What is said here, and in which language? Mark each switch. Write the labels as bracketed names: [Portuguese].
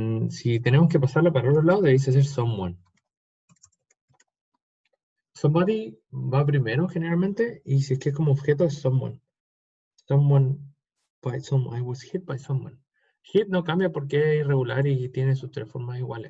[Spanish] Si tenemos que pasarla para otro lado, debe ser someone. Somebody va primero generalmente, y si es que es como objeto es someone. [English] Someone by someone. I was hit by someone. [Spanish] Hit no cambia porque es irregular y tiene sus tres formas iguales.